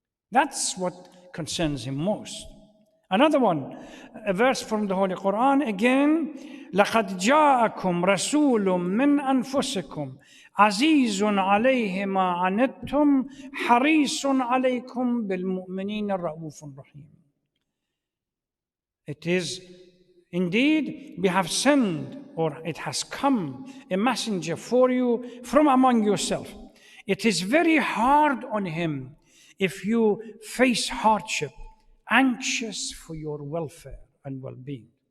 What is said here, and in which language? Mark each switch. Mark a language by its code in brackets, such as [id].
[en] That's what concerns him most. Another one, a verse from the Holy Quran again, [ar] لَقَدْ جَاءَكُمْ رَسُولٌ مِّنْ أَنفُسِكُمْ عَزِيزٌ عَلَيْهِ مَا عَنِتُّمْ حَرِيصٌ عَلَيْكُمْ بِالْمُؤْمِنِينَ الرَّءُوفٌ رَحِيمٌ. [en] It is indeed, we have sent, or it has come, a messenger for you from among yourself. It is very hard on him if you face hardship, anxious for your welfare and well-being.